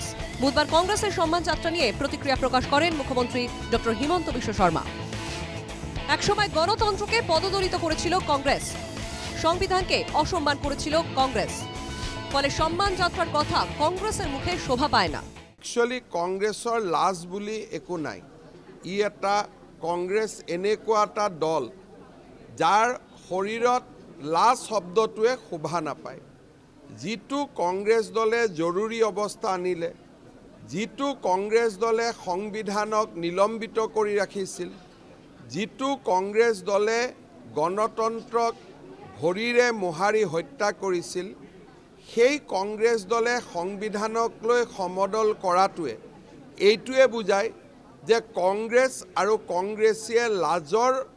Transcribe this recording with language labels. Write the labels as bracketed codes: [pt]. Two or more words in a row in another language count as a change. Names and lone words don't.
[bn] বুধবার কংগ্রেসের সম্মান যাত্রা নিয়ে প্রতিক্রিয়া প্রকাশ করেন মুখ্যমন্ত্রী ডক্টর হিমন্ত বিশ্ব শর্মা। একসময় গণতন্ত্রকে পদদলিত করেছিল কংগ্রেস, সংবিধানকে অসম্মান করেছিল কংগ্রেস। ফলে সম্মান যাত্রার কথা কংগ্রেসের মুখে শোভা পায় না। [as] একচুয়ালি কংগ্ৰেছৰ লাজ বুলি একো নাই। ই এটা কংগ্ৰেছ এনেকুৱা এটা দল যাৰ শৰীৰত লাজ শব্দটোৱে শোভা নাপায়। যিটো কংগ্ৰেছ দলে জৰুৰী অৱস্থা আনিলে, যিটো কংগ্ৰেছ দলে সংবিধানক নিলম্বিত কৰি ৰাখিছিল, যিটো কংগ্ৰেছ দলে গণতন্ত্ৰক ভৰিৰে মোহাৰি হত্যা কৰিছিল, সেই কংগ্ৰেছ দলে সংবিধানক লৈ সমদল কৰাটোৱে এইটোৱে বুজায় যে কংগ্ৰেছ আৰু কংগ্ৰেছীয়ে লাজৰ